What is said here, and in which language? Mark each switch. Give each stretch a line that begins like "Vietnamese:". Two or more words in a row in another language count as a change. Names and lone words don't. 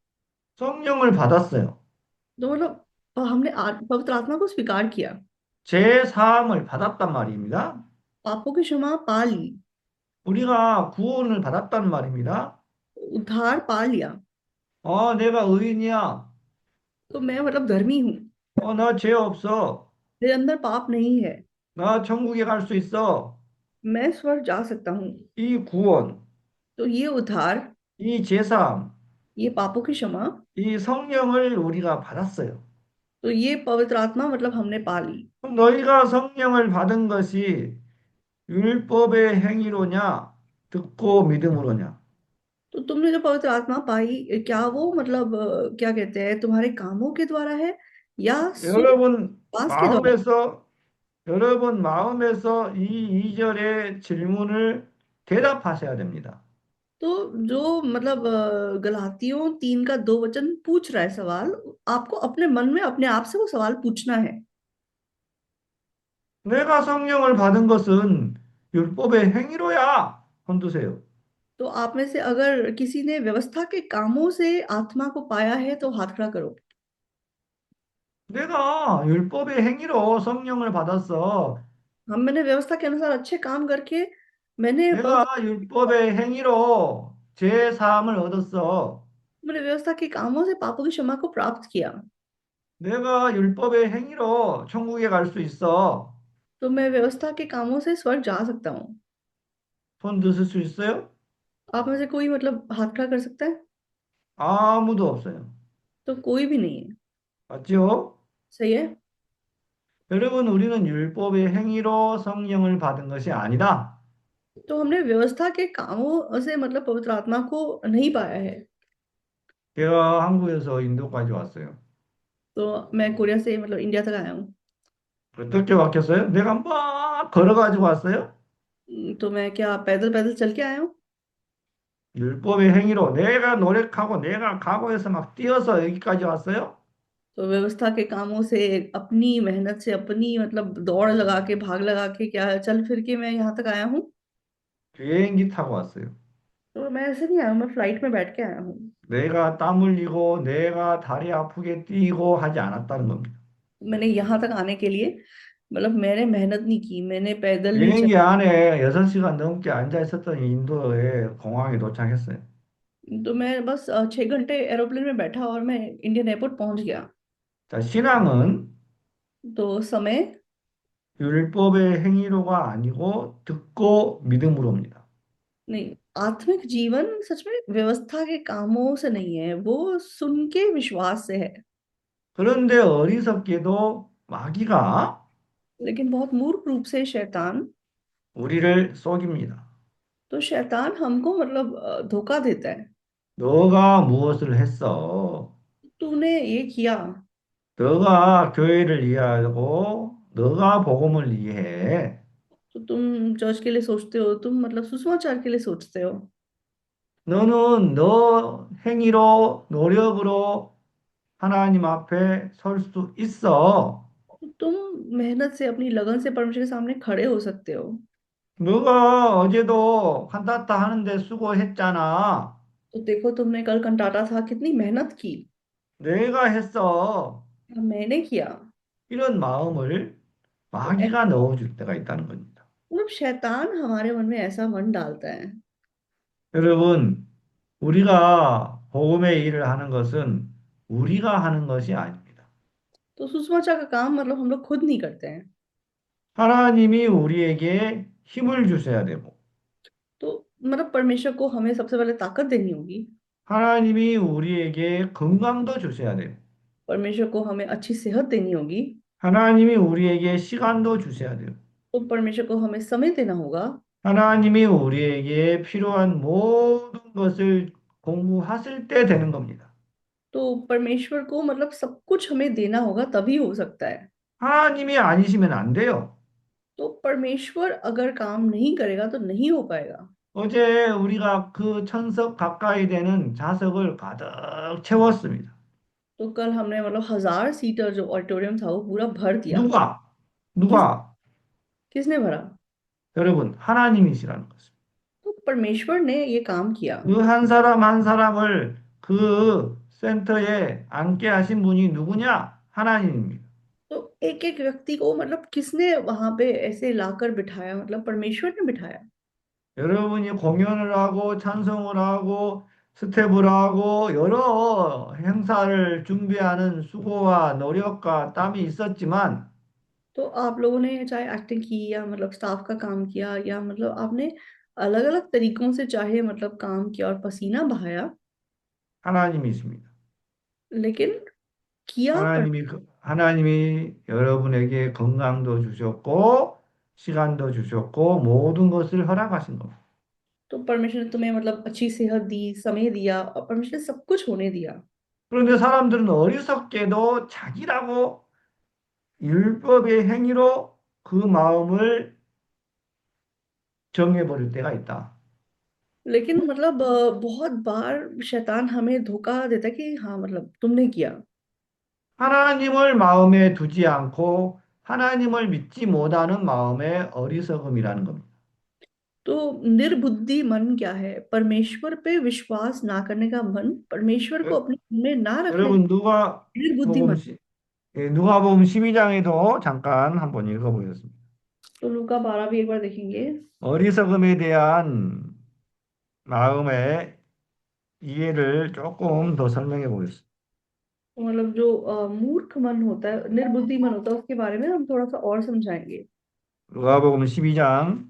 Korean: 성령을 받았어요.
Hindi: तो मतलब हमने पवित्र आत्मा को स्वीकार किया,
Korean: 제 사함을 받았단 말입니다.
Hindi: पापों की क्षमा पा ली,
Korean: 우리가 गु원을 받았단 말입니다.
Hindi: उद्धार पा लिया।
Korean: 내가 의인이야.
Hindi: तो मैं मतलब धर्मी हूँ,
Korean: 나 죄 없어.
Hindi: मेरे अंदर पाप नहीं है,
Korean: 나 천국에 갈 수 있어.
Hindi: मैं स्वर्ग जा सकता हूँ।
Korean: 이 구원,
Hindi: तो ये उद्धार,
Korean: 이 제사함,
Hindi: ये पापों की क्षमा,
Korean: 이 성령을 우리가 받았어요.
Hindi: तो ये पवित्र आत्मा मतलब हमने पा ली।
Korean: 그럼 너희가 성령을 받은 것이 율법의 행위로냐, 듣고 믿음으로냐?
Hindi: तो तुमने जो पवित्र आत्मा पाई क्या वो मतलब क्या कहते हैं तुम्हारे कामों के द्वारा है या सुविश्वास
Korean: 여러분
Hindi: के द्वारा।
Korean: 마음에서 여러분 마음에서 이 2절의 질문을 대답하셔야 됩니다.
Hindi: तो जो मतलब गलातियों 3 का 2 वचन पूछ रहा है सवाल, आपको अपने मन में अपने आप से वो सवाल पूछना है।
Korean: 내가 성령을 받은 것은 율법의 행위로야. 손드세요.
Hindi: तो आप में से अगर किसी ने व्यवस्था के कामों से आत्मा को पाया है तो हाथ खड़ा करो।
Korean: 내가 율법의 행위로 성령을 받았어.
Hindi: मैंने व्यवस्था के अनुसार अच्छे काम करके मैंने
Korean: 내가
Hindi: पवित्र,
Korean: 율법의 행위로 제 사함을 얻었어.
Hindi: मैंने व्यवस्था के कामों से पापों की क्षमा को प्राप्त किया।
Korean: 내가 율법의 행위로 천국에 갈 수 있어.
Hindi: तो मैं व्यवस्था के कामों से स्वर्ग जा सकता हूँ।
Korean: 손 드실 수 있어요?
Hindi: आप में से कोई मतलब हाथ खड़ा कर सकता है?
Korean: 아무도 없어요.
Hindi: तो कोई भी नहीं है।
Korean: 맞죠?
Hindi: सही है।
Korean: 여러분, 우리는 율법의 행위로 성령을 받은 것이 아니다.
Hindi: तो हमने व्यवस्था के कामों से मतलब पवित्र आत्मा को नहीं पाया है।
Korean: 제가 한국에서 인도까지 왔어요.
Hindi: तो मैं कोरिया से मतलब इंडिया तक आया हूँ।
Korean: 어떻게 왔겠어요? 내가 막 걸어가지고 왔어요?
Hindi: तो मैं क्या पैदल पैदल चल के आया हूँ?
Korean: 율법의 행위로 내가 노력하고 내가 각오해서 막 뛰어서 여기까지 왔어요?
Hindi: तो व्यवस्था के कामों से अपनी मेहनत से अपनी मतलब दौड़ लगा के भाग लगा के क्या चल फिर के मैं यहाँ तक आया हूँ?
Korean: 비행기 타고 왔어요.
Hindi: तो मैं ऐसे नहीं आया हूँ, मैं फ्लाइट में बैठ के आया हूँ।
Korean: 내가 땀 흘리고 내가 다리 아프게 뛰고 하지 않았다는 겁니다.
Hindi: मैंने यहाँ तक आने के लिए मतलब मैंने मेहनत नहीं की, मैंने पैदल नहीं चल।
Korean: 비행기 안에 6시간 넘게 앉아 있었더니 인도의 공항에 도착했어요.
Hindi: तो मैं बस 6 घंटे एरोप्लेन में बैठा और मैं
English: Indian airport
Hindi: पहुंच गया।
Korean: 자, 신앙은
Hindi: तो समय
Korean: 율법의 행위로가 아니고 듣고 믿음으로입니다.
Hindi: नहीं, आत्मिक जीवन सच में व्यवस्था के कामों से नहीं है, वो सुन के विश्वास से है।
Korean: 그런데 어리석게도 마귀가
Hindi: लेकिन बहुत मूर्ख रूप से शैतान,
Korean: 우리를 속입니다.
Hindi: तो शैतान हमको मतलब धोखा देता है।
Korean: 너가 무엇을 했어?
Hindi: तूने ये किया,
Korean: 너가 교회를 이해하고 너가 복음을 이해해.
Hindi: तो तुम चर्च के लिए सोचते हो, तुम मतलब सुसमाचार के लिए सोचते हो।
Korean: 너는 너 행위로 노력으로 하나님 앞에 설 수 있어.
Hindi: तो तुम मेहनत से अपनी लगन से परमेश्वर के सामने खड़े हो सकते हो।
Korean: 너가 어제도 칸타타 하는데 수고했잖아.
Hindi: तो देखो तुमने कल कंटाटा था, कितनी मेहनत की।
Korean: 내가 했어.
Hindi: मैंने किया।
Korean: 이런 마음을
Hindi: तो ऐ-
Korean: 마귀가 넣어줄 때가 있다는 겁니다.
Hindi: मतलब शैतान हमारे मन में ऐसा मन डालता है।
Korean: 여러분, 우리가 복음의 일을 하는 것은 우리가 하는 것이 아닙니다.
Hindi: तो सुसमाचार का काम मतलब हम लोग खुद नहीं करते हैं।
Korean: 하나님이 우리에게 힘을 주셔야 되고,
Hindi: तो मतलब परमेश्वर को हमें सबसे पहले ताकत देनी होगी।
Korean: 하나님이 우리에게 건강도 주셔야 되고,
Hindi: परमेश्वर को हमें अच्छी सेहत देनी होगी।
Korean: 하나님이 우리에게 시간도 주셔야 돼요.
Hindi: तो परमेश्वर को हमें समय देना होगा।
Korean: 하나님이 우리에게 필요한 모든 것을 공부하실 때 되는 겁니다.
Hindi: तो परमेश्वर को मतलब सब कुछ हमें देना होगा तभी हो सकता है।
Korean: 하나님이 아니시면 안 돼요.
Hindi: तो परमेश्वर अगर काम नहीं करेगा तो नहीं हो पाएगा।
Korean: 어제 우리가 그 천석 가까이 되는 좌석을 가득 채웠습니다.
Hindi: तो कल हमने मतलब 1000 सीटर जो ऑडिटोरियम था वो पूरा भर दिया।
Korean: 누가?
Hindi: किस
Korean: 누가?
Hindi: किसने भरा?
Korean: 여러분, 하나님이시라는 것입니다.
Hindi: तो परमेश्वर ने ये काम किया।
Korean: 그 한 사람 한 사람을 그 센터에 앉게 하신 분이 누구냐? 하나님입니다.
Hindi: तो एक एक व्यक्ति को मतलब किसने वहां पे ऐसे लाकर बिठाया, मतलब परमेश्वर ने बिठाया।
Korean: 여러분이 공연을 하고 찬송을 하고 스텝을 하고 여러 행사를 준비하는 수고와 노력과 땀이 있었지만
Hindi: तो आप लोगों ने चाहे एक्टिंग की या मतलब स्टाफ का काम किया या मतलब आपने अलग अलग तरीकों से चाहे मतलब काम किया और पसीना बहाया,
Korean: 하나님이십니다.
Hindi: लेकिन किया पर।
Korean: 하나님이 여러분에게 건강도 주셨고 시간도 주셨고 모든 것을 허락하신 겁니다.
Hindi: तो परमेश्वर ने तुम्हें मतलब अच्छी सेहत दी, समय दिया और परमेश्वर ने सब कुछ होने दिया।
Korean: 그런데 사람들은 어리석게도 자기라고 율법의 행위로 그 마음을 정해버릴 때가 있다.
Hindi: लेकिन मतलब बहुत बार शैतान हमें धोखा देता है कि हाँ मतलब तुमने किया।
Korean: 하나님을 마음에 두지 않고 하나님을 믿지 못하는 마음의 어리석음이라는 겁니다.
Hindi: तो निर्बुद्धि मन क्या है? परमेश्वर पे विश्वास ना करने का मन, परमेश्वर को
Korean: 여-
Hindi: अपने मन में ना रखने
Korean: 여러분
Hindi: का निर्बुद्धि मन।
Korean: 누가복음 12장에도 잠깐 한번 읽어보겠습니다.
Hindi: तो लूका 12 भी एक बार देखेंगे।
Korean: 어리석음에 대한 마음의 이해를 조금 더 설명해 보겠습니다.
Hindi: तो मतलब जो मूर्ख मन होता है, निर्बुद्धि मन होता है, उसके बारे में हम थोड़ा सा और समझाएंगे।
Korean: 누가복음 12장